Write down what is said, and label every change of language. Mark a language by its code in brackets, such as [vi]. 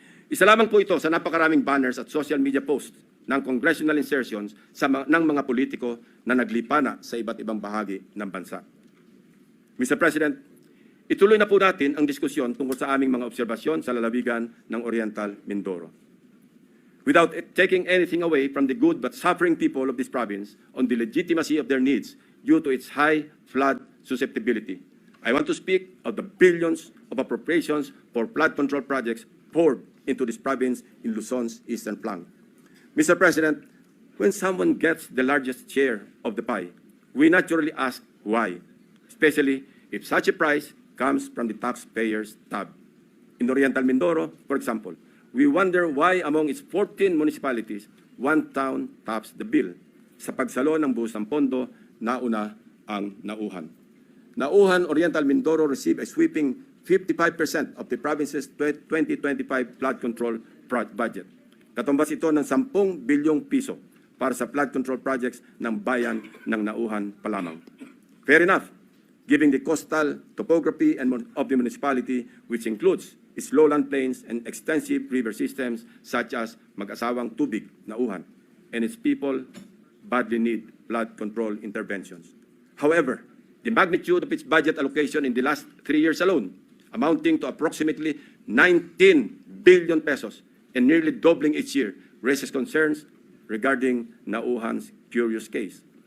[tl] Isa lamang po ito sa napakaraming banners at social media posts ng congressional insertions ng mga politiko na naglipana sa iba't ibang bahagi ng bansa. Mr. President, ituloy na po natin ang diskusyon tungkol sa aming mga obserbasyon sa lalawigan ng Oriental Mindoro. [en] Without taking anything away from the good but suffering people of this province on the legitimacy of their needs due to its high flood susceptibility, I want to speak of the billions of appropriations for flood control projects poured into this province in Luzon's eastern flank. Mr. President, when someone gets the largest share of the pie, we naturally ask why, especially if such a price comes from the taxpayers' tab. In Oriental Mindoro, for example, we wonder why among its 14 municipalities, one town tops the bill. [tl] Sa pagsalo ng buhos ng pondo, nauna ang Nauhan. [en] Nauhan, Oriental Mindoro received a sweeping 55% of the province's 2025 flood control budget. [tl] Katumbas ito ng 10 bilyong piso para sa flood control projects ng bayan ng Nauhan pa lamang. [en] Fair enough, given the coastal topography of the municipality, which includes its lowland plains and extensive river systems such as Mag-asawang Tubig, Nauhan, and its people badly need flood control interventions. However, the magnitude of its budget allocation in the last 3 years alone, amounting to approximately 19 billion pesos and nearly doubling each year, raises concerns regarding Nauhan's curious case.